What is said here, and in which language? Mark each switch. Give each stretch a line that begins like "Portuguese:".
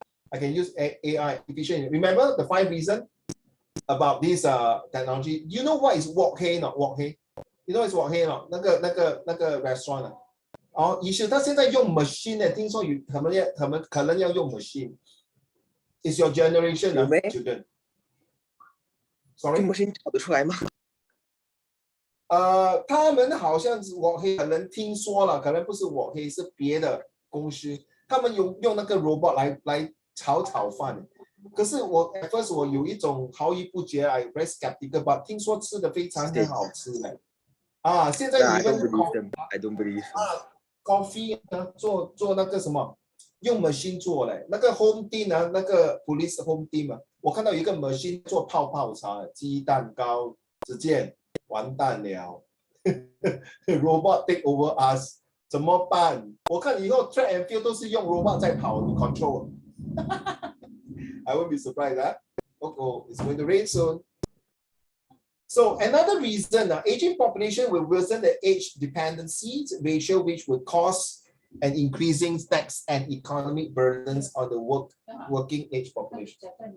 English: I can use AI efficient. Remember the 5 reasons about this technology? You know what is Wok Hei not? Wok Hei? You know it's Wok Hei not?
Chinese: 那个 restaurant 啊。以前他现在用 machine 呢，听说可能要用 machine.
English: Is your generation 啊 children? Sorry.
Chinese: 用 machine 炒得出来吗？他们好像是我黑，可能听说了，可能不是我黑，是别的公司，他们用那个 robot 来炒饭。可是我 at first 我有一种犹豫不决 ，
English: I very skeptical，
Chinese: but 听说吃的非常很好吃呢。现在你们
English: I don't believe them.
Chinese: coffee 呢，做那个什么，用 machine 做嘞，那个 home team 啊，那个 police home team 啊，我看到有一个 machine 做泡泡茶，鸡蛋糕，只见完蛋了，
English: robot take over us，
Chinese: 怎么办？我看以后 track and field 都是用 robot 在跑 control 。
English: I won't be surprised, huh? Oh, it's going to rain soon. So another reason, aging population will worsen the age dependency ratio, which would cause an increasing tax and economic burdens on the working age population.